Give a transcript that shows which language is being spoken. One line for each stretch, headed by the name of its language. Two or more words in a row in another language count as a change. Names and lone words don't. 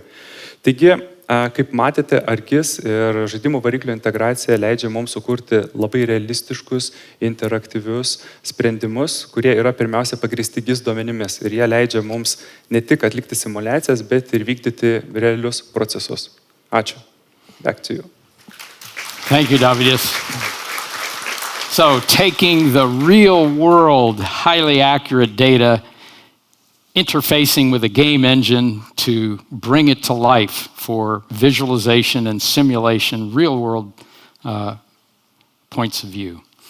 Lithuanian: Taigi, kaip matėte, ArcGIS ir žaidimų variklio integracija leidžia mums sukurti labai realistiškus, interaktyvius sprendimus, kurie yra pirmiausia pagrįsti GIS duomenimis. Ir jie leidžia mums ne tik atlikti simulacijas, bet ir vykdyti realius procesus. Ačiū.
English: Back to you. Thank you, Davidis. So, taking the real world, highly accurate data, interfacing with a game engine to bring it to life for visualization and simulation, real-world points of view.